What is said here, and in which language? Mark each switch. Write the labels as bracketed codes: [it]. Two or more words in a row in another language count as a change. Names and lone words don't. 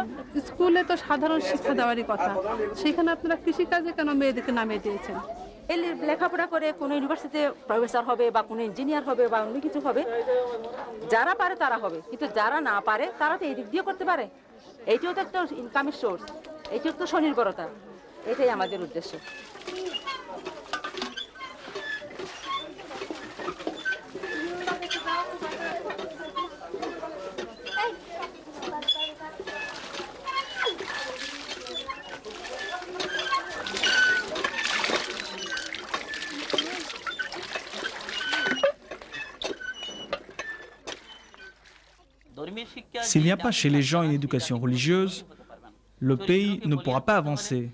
[bn] স্কুলে তো সাধারণ শিক্ষা দেওয়ারই কথা সেখানে আপনারা কৃষিকাজে কেন মেয়েদেরকে নামিয়ে দিয়েছেন এই লেখাপড়া করে কোনো ইউনিভার্সিটিতে প্রফেসর হবে বা কোনো ইঞ্জিনিয়ার হবে বা অন্য কিছু হবে যারা পারে তারা হবে কিন্তু যারা না পারে তারা তো এই দিক দিয়ে করতে পারে এইটাও তো একটা ইনকামের সোর্স এইটাও তো স্বনির্ভরতা এটাই আমাদের উদ্দেশ্য [fr] S'il n'y a pas chez les gens une éducation religieuse, le pays ne pourra pas avancer.